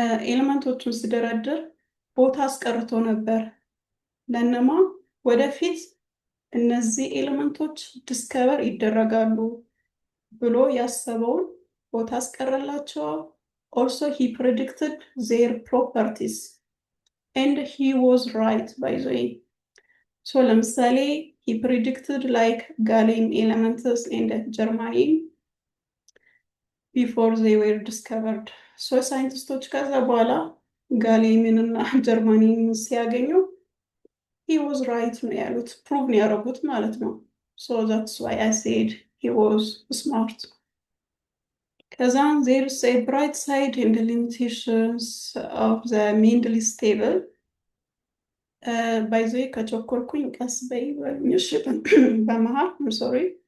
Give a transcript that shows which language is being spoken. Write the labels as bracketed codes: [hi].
[am] ኤሌመንቶቹን ሲደረድር ቦታ አስቀርቶ ነበር። ለነማ ወደፊት እነዚህ ኤሌመንቶች ዲስከቨር ይደረጋሉ ብሎ ያሰበውን ቦታ አስቀረላቸው። [en] also he predicted their properties and he was right by the way. [am] ለምሳሌ [en] he predicted like gallium elements and germanium before they were discovered. [am] ሳይንቲስቶች ከዛ በኋላ ጋሊየምን እና ጀርማኒየምን ሲያገኙ he was right ነው ያሉት፣ ፕሩቭ ነው ያደረጉት ማለት ነው። [en] so that's why I said he was smart. ከዛን there's a bright side in the limitations of the Mendeleev's table. by the way [am] ከቸኮልኩኝ ቀስ በይ በልኝሽ በመሃል [en] I'm sorry.